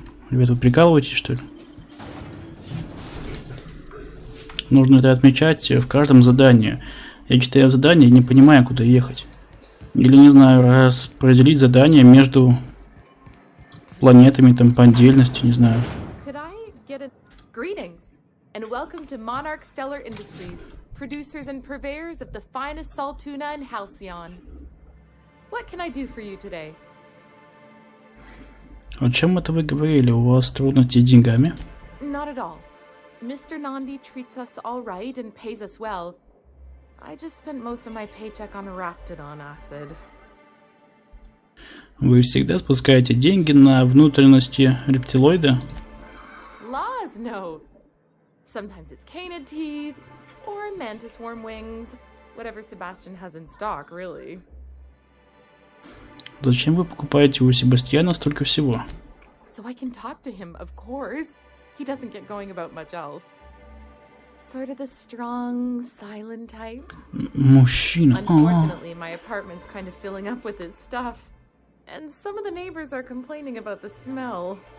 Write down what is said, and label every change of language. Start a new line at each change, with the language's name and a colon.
Russian: Ребята, вы прикалываетесь, что ли? Нужно это отмечать в каждом задании. Я читаю задание и не понимаю, куда ехать. Или, не знаю, распределить задания между планетами там по отдельности, не знаю.
English: Greetings, and welcome to Monarch Stellar Industries, producers and purveyors of the finest salt tuna in Halcyon. What can I do for you today?
Russian: О чем это вы говорили? У вас трудности с деньгами?
English: Not at all. Mr. Nandi treats us all right and pays us well. I just spent most of my paycheck on Raptidon acid.
Russian: Вы всегда спускаете деньги на внутренности рептилоида?
English: Laws, no. Sometimes it's canid teeth or mantis worm wings. Whatever Sebastian has in stock, really.
Russian: Зачем вы покупаете у Себастьяна столько всего?
English: So I can talk to him, of course. He doesn't get going about much else. Sort of the strong, silent type.
Russian: Мужчина.
English: Unfortunately, my apartment's kind of filling up with his stuff. And some of the neighbors are complaining about the smell.